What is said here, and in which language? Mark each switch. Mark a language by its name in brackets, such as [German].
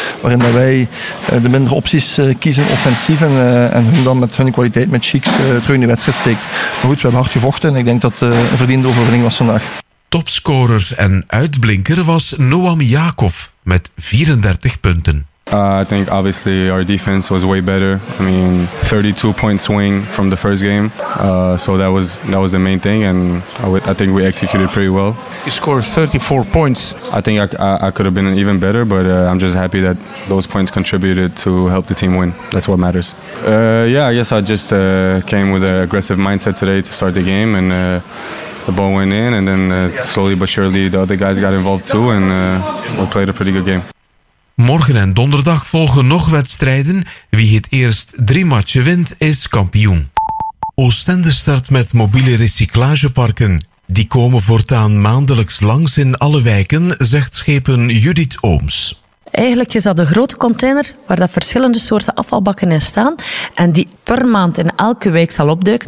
[Dutch] Waarin dat wij de mindere opties kiezen offensief. En hun dan met hun kwaliteit, met Cheeks, terug in de wedstrijd steekt. Maar goed, we hebben hard gevochten en ik denk dat het een verdiende overwinning was vandaag. Topscorer en uitblinker was Noam Jakov met 34 punten. [English] I think obviously our defense was way better. I mean, 32 point swing from the first game. So that was the main thing, and I think we executed pretty well. You scored 34 points. I think I could have been even better, but I'm just happy that those points contributed to help the team win. That's what matters. I guess I just came with an aggressive mindset today to start the game, and the ball went in, and then slowly but surely the other guys got involved too, and we played a pretty good game. [Dutch] Morgen en donderdag volgen nog wedstrijden. Wie het eerst drie matchen wint, is kampioen. Oostende start met mobiele recyclageparken. Die komen voortaan maandelijks langs in alle wijken, zegt schepen Judith Ooms. Eigenlijk is dat een grote container waar dat verschillende soorten afvalbakken in staan en die per maand in elke wijk zal opduiken.